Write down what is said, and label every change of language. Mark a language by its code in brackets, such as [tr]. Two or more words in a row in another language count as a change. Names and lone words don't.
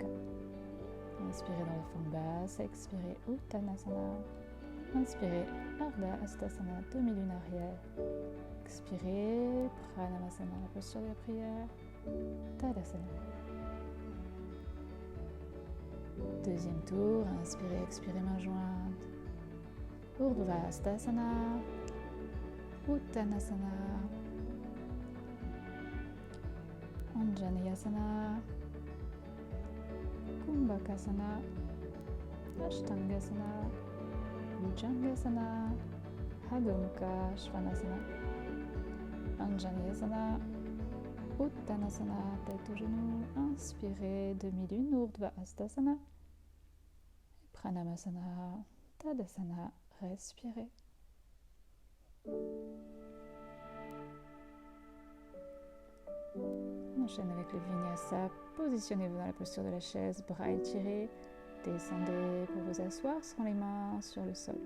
[fr] Inspirez dans la fente basse, expirez, Uttanasana. Inspirez, [sa] Ardha Hastasana, [fr] demi-lune arrière. Expirez, Pranamasana, la posture de la prière, Tadasana. Deuxième tour, inspirez, expirez, main jointe. [sa] Urdhva Hastasana, Uttanasana, Anjaneyasana, Kumbhakasana, Ashtangasana, Bhujangasana, Adho Mukha Svanasana, Anjaneyasana, Uttanasana, [fr] tête aux genoux, inspirez, demi-lune, [sa] Urdhva Hastasana, Pranamasana, Tadasana, [fr] respirez. On enchaîne avec le Vinyasa, positionnez-vous dans la posture de la chaise, bras étirés, descendez pour vous asseoir, sans les mains sur le sol.